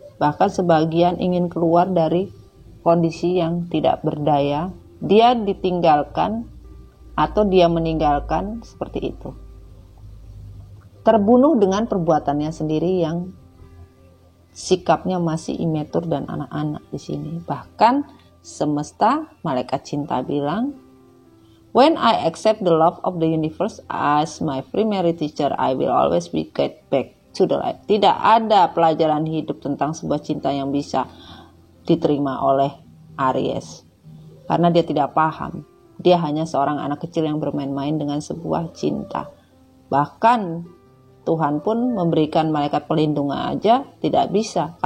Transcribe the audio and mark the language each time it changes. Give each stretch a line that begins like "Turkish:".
Indonesian: Bahkan sebagian ingin keluar dari kondisi yang tidak berdaya. Dia ditinggalkan atau dia meninggalkan seperti itu. Terbunuh dengan perbuatannya sendiri yang sikapnya masih immature dan anak-anak di sini. Bahkan semesta, malaikat cinta bilang,
English: "When I accept the love of the universe as my primary teacher, I will always be get back to the light."
Indonesian: Tidak ada pelajaran hidup tentang sebuah cinta yang bisa diterima oleh Aries. Karena dia tidak paham. Dia hanya seorang anak kecil yang bermain-main dengan sebuah cinta. Bahkan Tuhan pun memberikan malaikat pelindung aja tidak bisa.